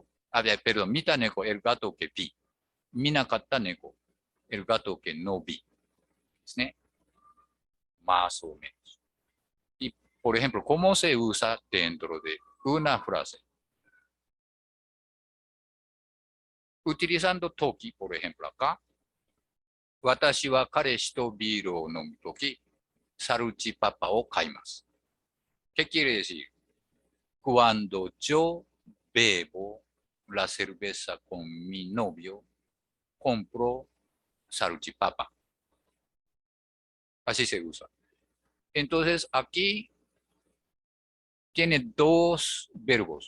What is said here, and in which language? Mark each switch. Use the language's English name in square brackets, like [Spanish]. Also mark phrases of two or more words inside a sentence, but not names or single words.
[Spanish] Perdón, [Japanese] 見た猫, [Spanish] el gato que vi. [Japanese] 見なかった猫, [Spanish] el gato que no vi. ですね。más o menos. Y, por ejemplo, ¿cómo se usa dentro de una frase? Utilizando toki, por ejemplo, acá. [Japanese] 私は彼氏とビールを飲むとき、サルチパパを買います。 [Spanish] ¿Qué quiere decir? Cuando yo bebo la cerveza con mi novio, compro salchipapa. Así se usa. Entonces, aquí tiene dos verbos.